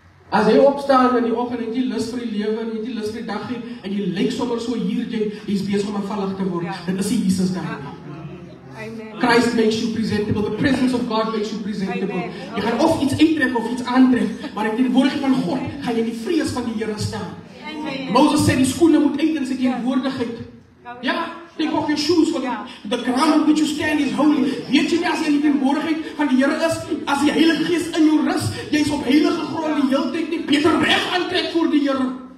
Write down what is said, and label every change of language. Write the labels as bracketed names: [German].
[Afrikaans] As jy opstaan in die oggend en jy lus vir die lewe en jy lus vir die dag nie, en jy lyk sommer so hier, jy's besig om afvallig te word. Dit is die Jesus daar. [English] Christ makes you presentable. The presence of God makes you presentable. [Afrikaans] Jy gaan of iets uittrek of iets aantrek, maar in die woordigheid van God gaan jy in die vrees van die Here staan. Moses sê die skoene moet uit in sy teenwoordigheid. Ja, [English] take off your shoes, for the ground on which you stand is holy. [Afrikaans] Weet jy nie as jy in die teenwoordigheid van die Here is, as die Heilige Gees in jou rus, jy's op heilige grond die hele tyd nie beter reg aantrek voor die Here.